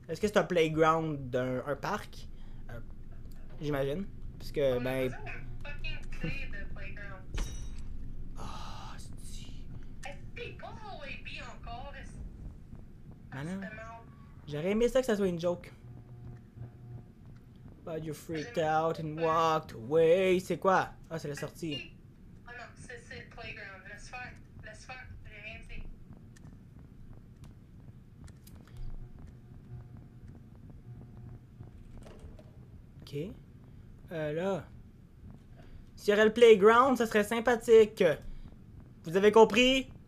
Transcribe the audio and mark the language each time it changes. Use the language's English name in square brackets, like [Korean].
[French] Est-ce que c'est un playground d'un parc? J'imagine. Parce que, On a ben... besoin d'un fucking clé de playground. Ah, c'est... Hey, pas Hallway B encore. Ah non. C'était mal. J'aurais aimé ça que ça soit une joke. [English] But you freaked out and walked away. [French] C'est quoi? Ah, c'est la sortie. Ah non, c'est le playground. Laisse faire. Laisse faire. J'ai rien dit. Ok. Là. S'il y aurait le playground, ça serait sympathique. Vous avez compris?